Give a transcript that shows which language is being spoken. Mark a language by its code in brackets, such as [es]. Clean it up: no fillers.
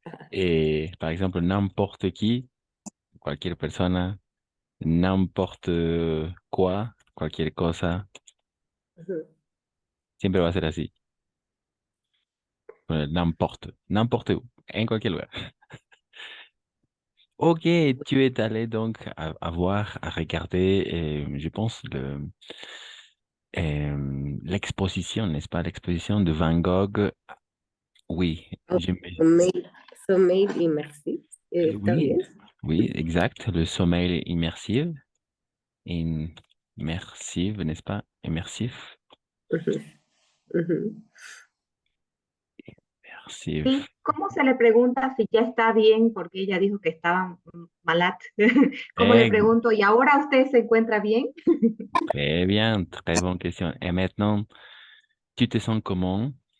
[fr] Et par exemple, n'importe qui, [es] cualquier persona, [fr] n'importe quoi, [es] cualquier cosa, Ujú. siempre va a ser así. [fr] N'importe où, [es] en cualquier lugar. [fr] Ok, tu es allé donc à voir, à regarder, je pense, l'exposition, n'est-ce pas? L'exposition de Van Gogh. Oui, Sommeil immersif. [es] ¿Está [fr] oui, [es] bien? [fr] oui, exact. Le sommeil immersif. Immersive, n'est-ce pas? Immersif. Ujú, ujú. Immersive. [es] ¿Y cómo se le pregunta si ya está bien? Porque ella dijo que estaba malade. ¿Cómo le Eh, pregunto? ¿Y ahora usted se encuentra bien? [fr] Très bien, très bonne question. Et maintenant, tu te sens comment?